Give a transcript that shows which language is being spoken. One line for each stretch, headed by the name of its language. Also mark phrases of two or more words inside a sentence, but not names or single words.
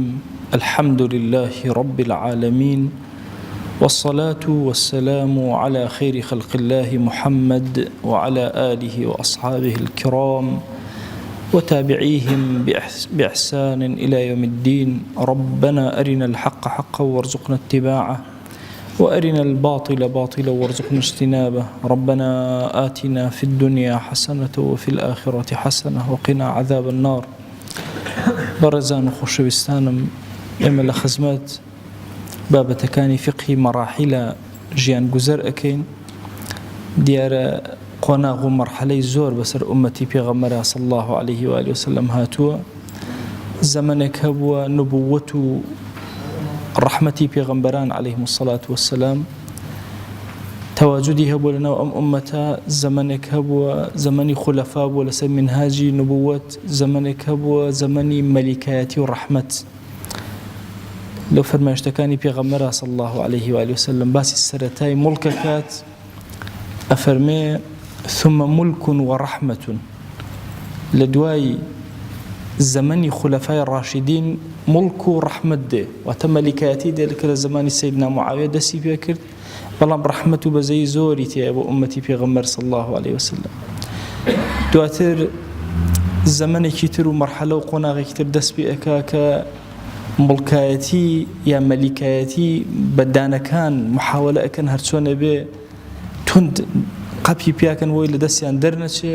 Arabic: الحمد لله رب العالمين، والصلاة والسلام على خير خلق الله محمد وعلى آله وأصحابه الكرام وتابعيهم بإحسان إلى يوم الدين. ربنا أرنا الحق حقا وارزقنا اتباعه، وأرنا الباطل باطلا وارزقنا اجتنابه. ربنا آتنا في الدنيا حسنة وفي الآخرة حسنة وقنا عذاب النار.
Central Kurdish: بەڕێزان و خۆشەویستانم، ئێمە لە خزمەت بابەتەکانی فقهی مەراحیلە ژیان گوزەر ئەکەین. دیارە قۆناغ و مەرحەلەی زۆر بەسەر ئومەتی پێغەمبەرا
Arabic: صلی الله عليه وآله وسلم
Central Kurdish: هاتووە. زەمانێک هەبووە نبووەت و ڕەحمەتی پێغەمبەران
Arabic: عليهم الصلاة والسلام
Central Kurdish: تەواجودی هەبووە لەناو ئەم ئومەتە. زەمانێک هەبووە زەمانی خولەفا بووە لەسەر منهاجی نبووەت. زەمانێک هەبووە زەمانی مەلیکایەتی و ڕەحمەت. لەو فەرمایشتەکانی پێغەمبەرا
Arabic: صلی الله عليه وآله وسلم
Central Kurdish: باسی سەرەتای موڵکەکات، ئەفەرمێ
Arabic: ثم ملك ورحمة.
Central Kurdish: لە دوای زەمانی خولەفای ڕاشیدین مڵک و ڕەحمەت دێ، واتە مەلیکایەتی دێ کە لە زەمانی سەیدنا معاویە دەستی پێ کرد، بەڵام ڕەحمەت و بەزەی زۆری تێیە بۆ ئومەتی پێغەمبەر
Arabic: صلی الله عليه وسلم.
Central Kurdish: دواتر زەمانێکی تر و مەرحەلە و قۆناغێکی تر دەست پێ ئەکا کە مڵکایەتی یا مەلیکایەتی بەدانەکان محاولە ئەکەن هەرچۆنە بێ تند قەپی پیاکەن وەی لە دەستیان دەرنەچێ.